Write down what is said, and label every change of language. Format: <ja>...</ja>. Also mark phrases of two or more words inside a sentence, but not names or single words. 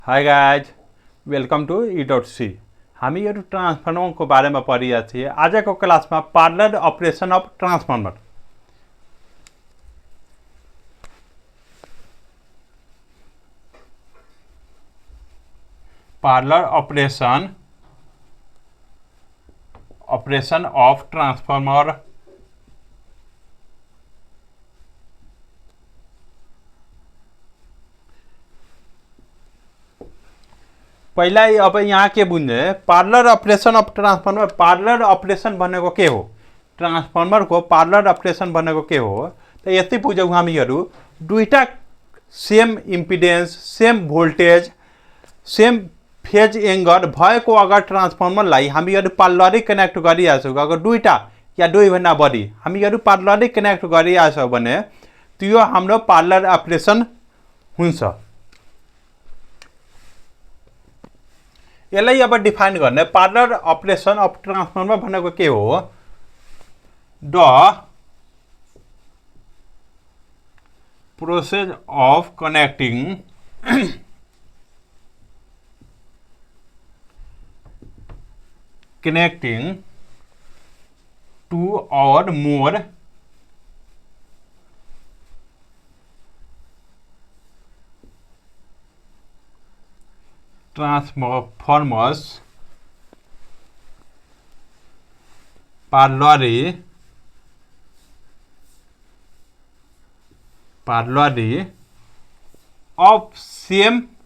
<en>hi guys welcome to E.C.</en> <ne>हामीहरू ट्रान्सफर्मरको बारेमा पढिरहेका थिए। आजको क्लासमा</ne> <en>parallel operation of transformer. parallel operation of transformer.</en> <ne>पहिला अब यहाँ के बुझ्ने</ne> <en>parallel operation of transformer. parallel operation</en> <ne>भनेको के हो, ट्रांसफार्मर को</ne> <en>parallel operation</en> <ne>भनेको के हो त यति बुझौँ हामीहरू। दुईटा</ne> <en>same impedance, same voltage, same phase angle</en> <ne>भएको अगर ट्रांसफार्मरलाई हामीहरू</ne> <en>parallelly connect</en> <ne>गरिरहेछौँ, अगर दुईटा या दुईभन्दा बढी हामीहरू</ne> <en>parallelly connect</en> <ne>गरिरहेछौँ भने त्यो हाम्रो पार्लर ऑपरेशन हुन्छ। यसलाई अब डिफाइन गर्ने</ne> <en>parallel operation of transformer</en> <ne>भनेको के हो, द</ne> <en>process of connecting two or more transformers parallelly of same</en>